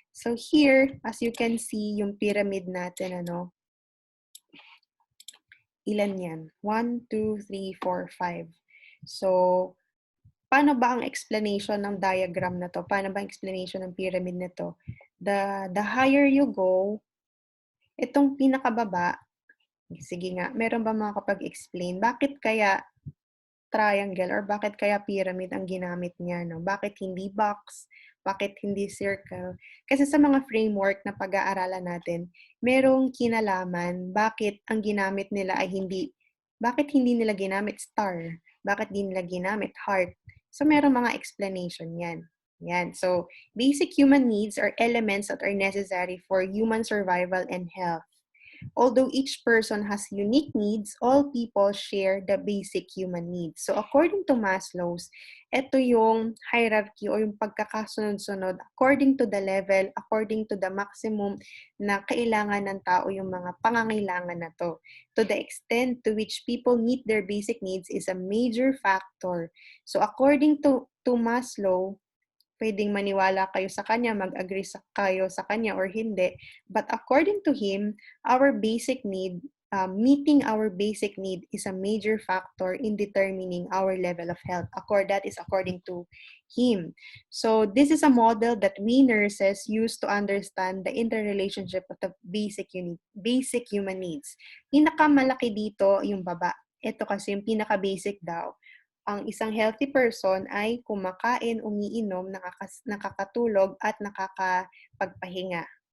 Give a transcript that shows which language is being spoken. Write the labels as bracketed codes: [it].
[en] So here, as you can see, [tl] yung pyramid natin, ilan yan? [en] 1, 2, 3, 4, 5. [tl] So, paano ba ang explanation ng diagram na to? Paano ba ang explanation ng pyramid na to? [en] The higher you go, [tl] itong pinakababa, sige nga, meron ba makakapag-explain? Bakit kaya triangle or bakit kaya pyramid ang ginamit niya? No? Bakit hindi box? Bakit hindi circle? Kasi sa mga framework na pag-aaralan natin, merong kinalaman bakit ang ginamit nila ay bakit hindi nila ginamit star? Bakit hindi nila ginamit heart? So, merong mga explanation yan. Yan. [en] So, basic human needs are elements that are necessary for human survival and health. Although each person has unique needs, all people share the basic human needs. [tl] So, [en] according to Maslow's, ito yung hierarchy o yung pagkakasunod-sunod according to the level, according to the maximum [tl] na kailangan ng tao yung mga pangangailangan na to. [en] To the extent to which people meet their basic needs is a major factor. So, according to Maslow, [tl] pwedeng maniwala kayo sa kanya, mag-agree kayo sa kanya or hindi. [en] But according to him, our basic need, meeting our basic need is a major factor in determining our level of health. That is according to him. So this is a model that we nurses use to understand the interrelationship of the basic human needs. [tl] Pinakamalaki dito yung baba. Ito kasi yung pinaka-basic daw. Ang isang healthy person ay kumakain, umiinom, nakakatulog, at nakakapagpahinga.